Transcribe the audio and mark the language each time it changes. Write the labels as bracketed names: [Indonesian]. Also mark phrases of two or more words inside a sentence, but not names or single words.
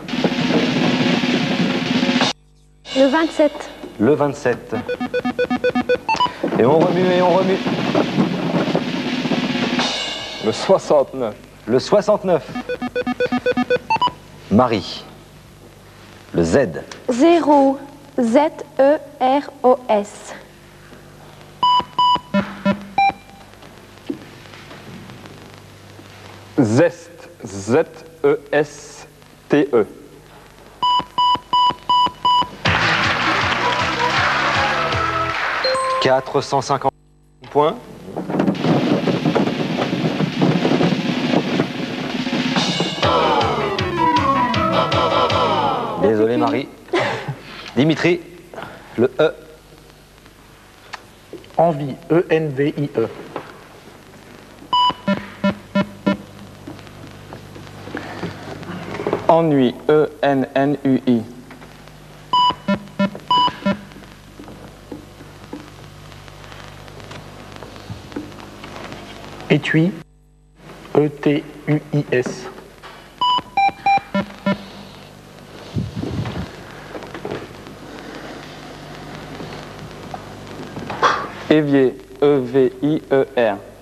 [French] Le 27. Le 27. Et on remue et on remue. Le 69. Le 69. Marie. Le Z. 0. Z-E-R-O-S. Zest, Z-E-S-T-E. « 450 points. Désolé, Marie. Dimitri, le E. Envie. E-N-V-I-E. Ennui, E-N-N-U-I. Étui. E-T-U-I-S. Évier, E-V-I-E-R.